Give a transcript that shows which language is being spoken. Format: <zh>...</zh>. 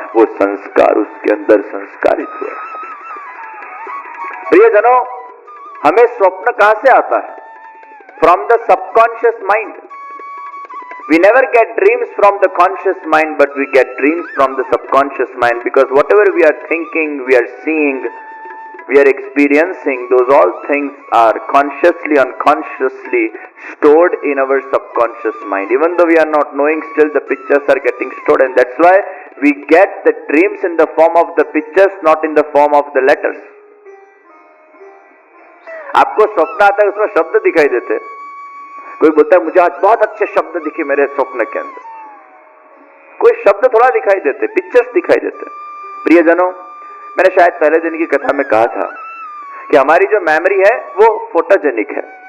<hi>वो संस्कार उसके अंदर संस्कारित हुआ। प्रियजनों, हमें स्वप्न कहां से आता है?</hi> <en>From the subconscious mind. We never get dreams from the conscious mind, but we get dreams from the subconscious mind, because whatever we are thinking, we are seeing, we are experiencing, those all things are consciously, unconsciously stored in our subconscious mind. Even though we are not knowing, still the pictures are getting stored, and that's why we get the dreams in the form of the pictures, not in the form of the letters.</en> <hi>आपको स्वप्न आता है, उसमें शब्द दिखाई देते। कोई बोलता है मुझे आज बहुत अच्छे शब्द दिखे मेरे स्वप्न के अंदर, कोई शब्द थोड़ा दिखाई देते, पिक्चर्स दिखाई देते। प्रियजनों, मैंने शायद पहले दिन की कथा में कहा था कि हमारी जो मेमोरी है वो फोटोजेनिक है।</hi>